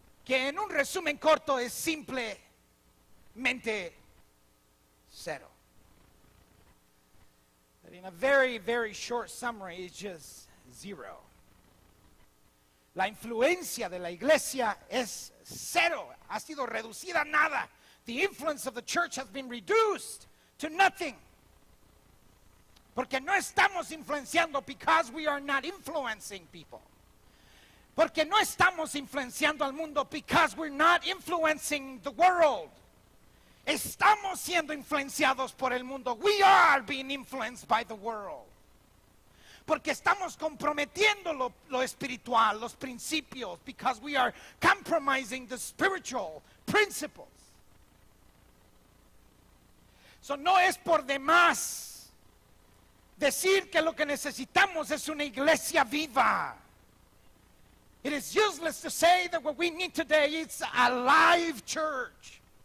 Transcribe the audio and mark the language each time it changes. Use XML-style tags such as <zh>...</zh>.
<es>que en un resumen corto es simplemente cero.</es> <en>That in a very, very short summary, it's just zero.</en> <es>La influencia de la iglesia es cero, ha sido reducida a nada.</es> <en>The influence of the church has been reduced to nothing.</en> <es>Porque no estamos influenciando</es> <en>because we are not influencing people.</en> <es>Porque no estamos influenciando al mundo</es> <en>because we're not influencing the world.</en> <es>Estamos siendo influenciados por el mundo.</es> <en>We are being influenced by the world.</en> <es>Porque estamos comprometiendo lo espiritual, los principios,</es> <en>because we are compromising the spiritual principles.</en> <es>So no es por demás decir que lo que necesitamos es una iglesia viva.</es> <en>It is useless to say that what we need today is a live church.</en>